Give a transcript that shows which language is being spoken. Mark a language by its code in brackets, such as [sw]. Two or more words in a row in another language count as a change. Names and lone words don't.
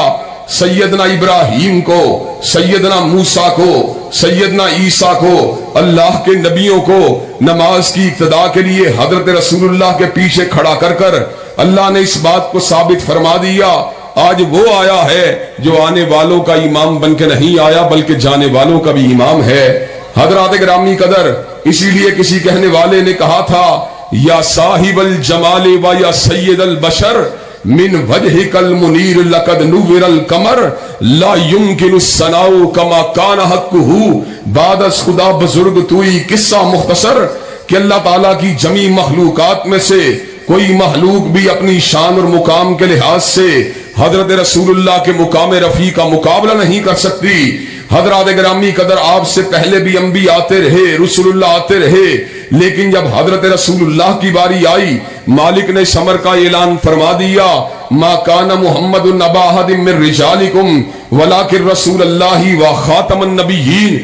[ur] سیدنا ابراہیم کو، سیدنا موسیٰ کو، سیدنا عیسیٰ کو، اللہ کے نبیوں کو نماز کی اقتدا کے لیے حضرت رسول اللہ کے پیچھے کھڑا کر کر اللہ نے اس بات کو ثابت فرما دیا. آج وہ آیا ہے جو آنے والوں کا امام بن کے نہیں آیا، بلکہ جانے والوں کا بھی امام ہے. حضرات گرامی قدر، اسی لیے کسی کہنے والے نے کہا تھا [ar] یا صاحب الجمال و یا سید البشر من وجهك المنیر لقد نور القمر لا يمكن الثناء كما كان حقه [fa] بعد از خدا بزرگ توئی قصہ مختصر [ur] کہ اللہ تعالیٰ کی جمی مخلوقات میں سے کوئی مخلوق بھی اپنی شان اور مقام کے لحاظ سے حضرت رسول اللہ کے مقام رفیع کا مقابلہ نہیں کر سکتی۔ حضرات گرامی قدر آپ سے پہلے بھی انبیاء آتے رہے، رسول اللہ آتے رہے، لیکن جب حضرت رسول اللہ کی باری آئی مالک نے ثمر کا اعلان فرما دیا، [ar] ما کان محمد ابا احد من رجالکم ولکن رسول اللہ و خاتم النبیین۔